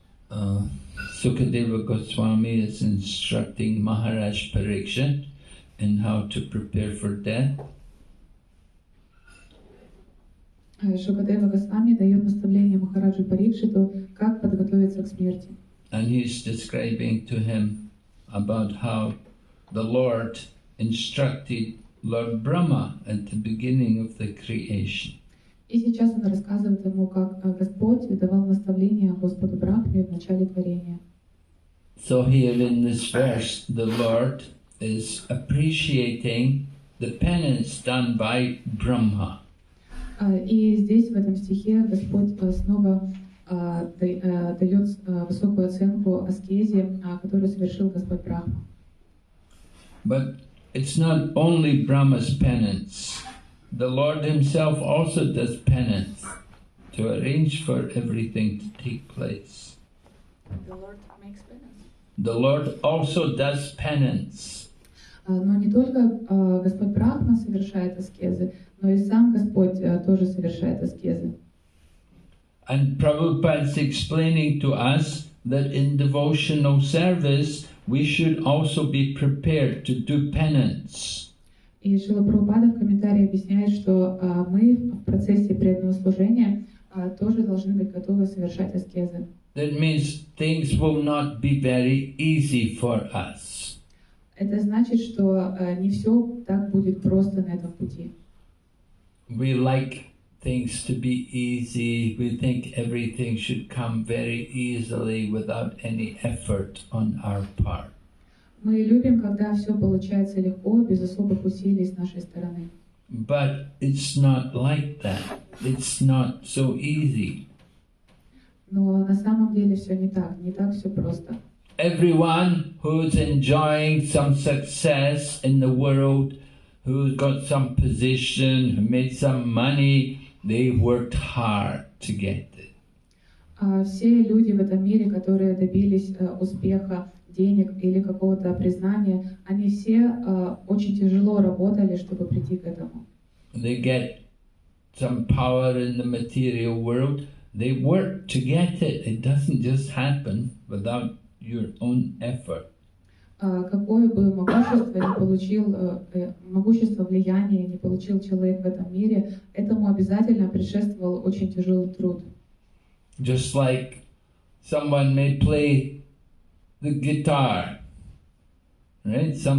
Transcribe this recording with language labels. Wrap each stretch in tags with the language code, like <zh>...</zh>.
<en>Sukadeva Goswami is instructing Maharaj Parikshit in how to prepare for death.</en> <ru>Шукадева Госвами дает наставление Махараджу Парикшиту, как подготовиться к смерти.</ru> <en>And he's describing to him about how the Lord instructed Lord Brahma at the beginning of the creation.</en> <ru>И сейчас он рассказывает ему, как Господь давал наставление Господу Брахме в начале творения.</ru> <en>So here in this verse, the Lord is appreciating the penance done by Brahma.</en> <ru>И здесь, в этом стихе, Господь снова дает высокую оценку аскезе, которую совершил Господь Брахма.</ru> <en>But it's not only Brahma's penance. The Lord himself also does penance to arrange for everything to take place. The Lord makes penance. The Lord also does penance.</en> <ru>Но не только Господь Брахма совершает аскезы, но и сам Господь тоже совершает аскезы.</ru> <en>And Prabhupada is explaining to us that in devotional service we should also be prepared to do penance.</en> <ru>И Шрила Прабхупада в комментарии объясняет, что мы в процессе преданного служения тоже должны быть готовы совершать аскезы.</ru> <en>That means things will not be very easy for us.</en> <ru>Это значит, что не все так будет просто на этом пути.</ru> <en>We like things to be easy. We think everything should come very easily without any effort on our part.</en> <ru>Мы любим, когда все получается легко, без особых усилий с нашей стороны.</ru> <en>But it's not like that. It's not so easy.</en> <ru>Но на самом деле все не так все просто.</ru> <en>Everyone who's enjoying some success in the world, who's got some position, who made some money, they worked hard to get it.</en> <ru>Все люди в этом мире, которые добились успеха, денег или какого-то признания, они все очень тяжело работали, чтобы прийти к этому.</ru> <en>They get some power in the material world, they work to get it. It doesn't just happen without your own effort.</en> <ru>Какое бы могущество не получил, могущество, влияние не получил человек в этом мире, этому обязательно предшествовал очень тяжелый труд.</ru> <en>Just like someone may play the guitar, right?</en>